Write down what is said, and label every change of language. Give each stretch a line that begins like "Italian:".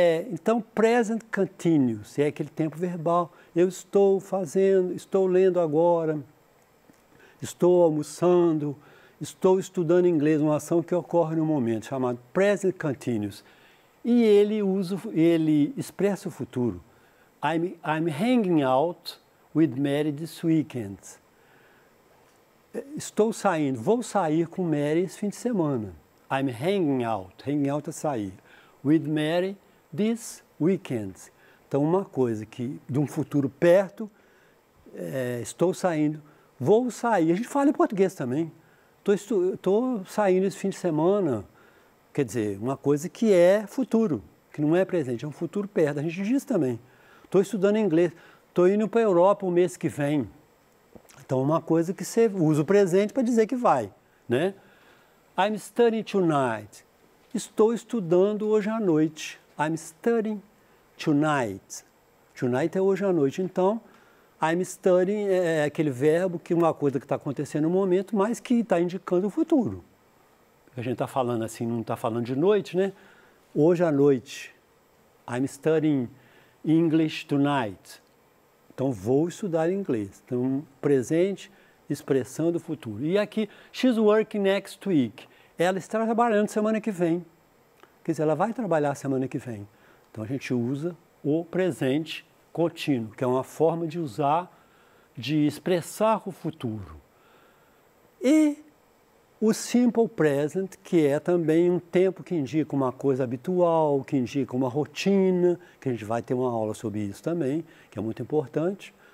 Portuguese: Então, present continuous é aquele tempo verbal. Eu estou fazendo, estou lendo agora, estou almoçando, estou estudando inglês, uma ação que ocorre no momento, chamado present continuous. E ele expressa o futuro.
English: I'm hanging out with Mary this weekend.
Portuguese: Estou saindo, vou sair com Mary esse fim de semana.
English: I'm hanging out
Portuguese: é sair.
English: With Mary this weekend.
Portuguese: Então, uma coisa que, de um futuro perto, estou saindo, vou sair. A gente fala em português também. Estou saindo esse fim de semana. Quer dizer, uma coisa que é futuro, que não é presente, é um futuro perto. A gente diz também. Estou estudando inglês, estou indo para a Europa o mês que vem. Então, uma coisa que você usa o presente para dizer que vai, né?
English: I'm studying tonight.
Portuguese: Estou estudando hoje à noite.
English: I'm studying tonight.
Portuguese: Tonight é hoje à noite. Então,
English: I'm studying
Portuguese: é aquele verbo que uma coisa que está acontecendo no momento, mas que está indicando o futuro. A gente está falando assim, não está falando de noite, né? Hoje à noite.
English: I'm studying English tonight.
Portuguese: Então, vou estudar inglês. Então, presente, expressão do futuro. E aqui,
English: she's working next week.
Portuguese: Ela está trabalhando semana que vem. Quer dizer, ela vai trabalhar semana que vem. Então, a gente usa o presente contínuo, que é uma forma de usar, de expressar o futuro. E o simple present, que é também um tempo que indica uma coisa habitual, que indica uma rotina, que a gente vai ter uma aula sobre isso também, que é muito importante.